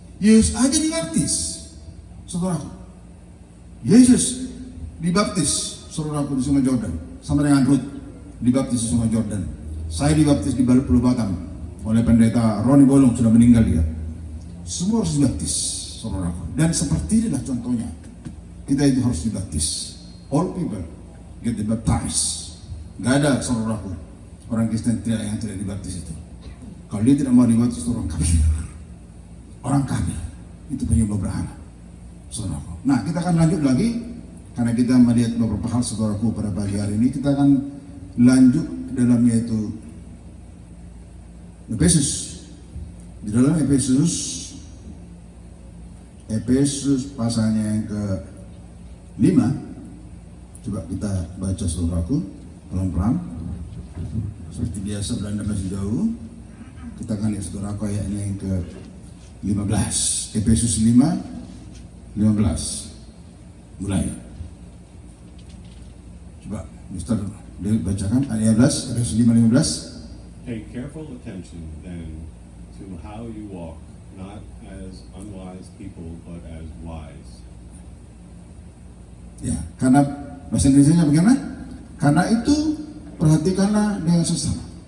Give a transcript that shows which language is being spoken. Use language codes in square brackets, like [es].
[id] Yesus aja dibaptis, saudaraku. Yesus dibaptis, saudaraku, di Sungai Jordan, sama dengan Ruth dibaptis di Sungai Jordan. Saya dibaptis di Pulau Batam oleh pendeta Roni Bolong, sudah meninggal dia. Semua harus dibaptis, saudaraku. Dan seperti inilah contohnya. Kita itu harus dibaptis. [en] All people get baptized. [id] Gak ada saudaraku orang Kristen yang tidak dibaptis itu. Kalau dia tidak mau dibaptis itu orang kafir. Orang kafir itu penyembah berhala, saudaraku. Nah, kita akan lanjut lagi karena kita melihat beberapa hal saudaraku pada pagi hari ini. Kita akan lanjut dalam yaitu Efesus. Di dalam Efesus pasalnya yang ke-5, coba kita baca saudaraku pelan-pelan. Seperti biasa Belanda masih jauh. Kita akan lihat saudaraku ayatnya yang ke-15. Efesus 5, 15. Mulai. Coba Mister David bacakan ayat 15, Efesus 5, 15. [en] Pay careful attention then to how you walk, not as unwise people, but as wise. [id] Ya, karena bahasa Indonesia bagaimana? Karena itu perhatikanlah dengan sesama.